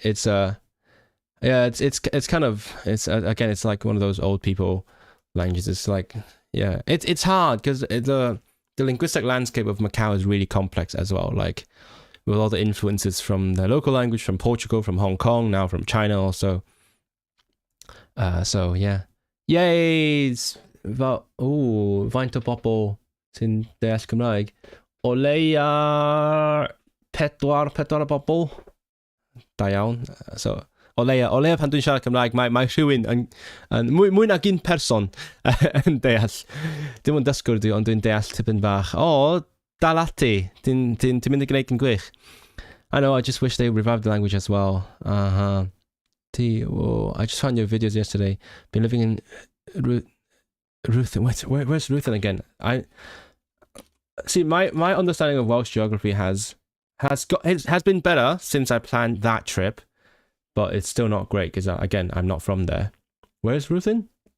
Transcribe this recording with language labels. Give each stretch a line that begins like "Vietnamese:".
English: It's it's kind of again, it's like one of those old people languages. It's like it's hard because the linguistic landscape of Macau is really complex as well. Like with all the influences from the local language, from Portugal, from Hong Kong, now from China also. So yeah, yay!
Welsh: Faint o bobl sy'n deall Cymraeg. O leia pedwar o bobl. Da iawn. So o leia pan dwi'n siarad Cymraeg, mae rhywun yn mwy nag un person yn deall. Dim ond dysgwr di, ond dwi'n deall tipyn bach. O, dal ati, ti'n mynd i gwneud yn gwych.
English: I know, I just wish they revived the language as well. I just found your videos yesterday. Been living in Ruthin. Where's Ruthin again? I see my understanding of Welsh geography has been better since I planned that trip, but it's still not great because again I'm not from there. Where's Ruthin?